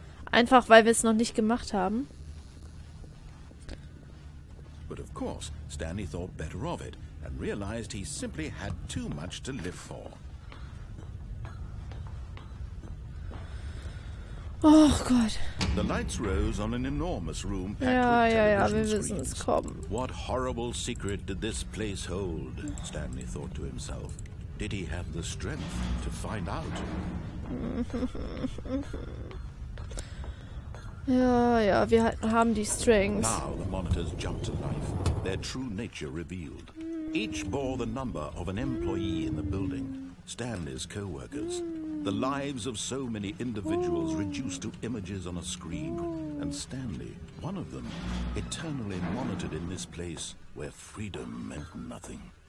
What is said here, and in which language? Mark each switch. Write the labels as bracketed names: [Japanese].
[German] Einfach, weil wir es noch nicht gemacht haben. [English] But of course, Stanley thought better of it and realized he simply had too much to live for. [German] Oh Gott. [English] The lights rose on an enormous room packed with television screens. What horrible secret did this place hold? Stanley thought to himself. Did he have the strength to find out? [German] Ja, wir haben die Strength. [English] Now the monitors jumped to life, their true nature revealed. Each bore the number of an employee in the building, Stanley's co-workers. The lives of so many individuals reduced to images on a screen, and Stanley, one of them, eternally monitored in this place where freedom meant nothing.